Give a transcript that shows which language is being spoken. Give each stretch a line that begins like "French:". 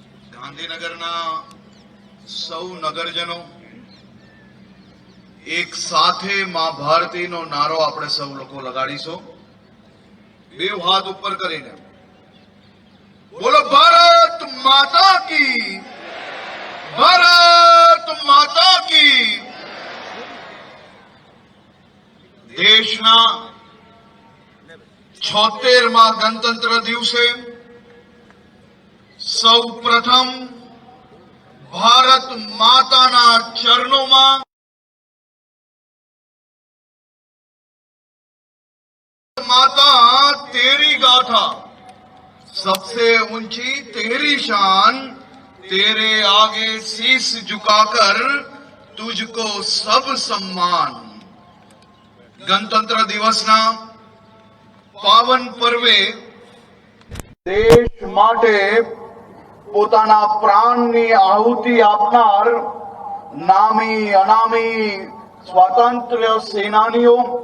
Gujarati: ગાંધીનગરના સૌ નગરજનો એક સાથે માં ભારતીનો નારો આપણે સૌ લોકો લગાડીશું. બે હાથ ઉપર કરીને બોલો ભારત માતા કી, ભારત માતા કી. દેશના 76માં ગણતંત્ર દિવસે સૌ પ્રથમ ભારત માતાના ચરણોમાં
Hindi: माता तेरी गाथा, सबसे ऊंची तेरी शान, तेरे आगे शीश झुकाकर तुझको सब सम्मान.
Gujarati: गणतंत्र दिवसना पावन પર્વે દેશ માટે પોતાના પ્રાણની આહુતિ આપનાર નામી અનામી સ્વાતંત્ર્ય સેનાનીઓ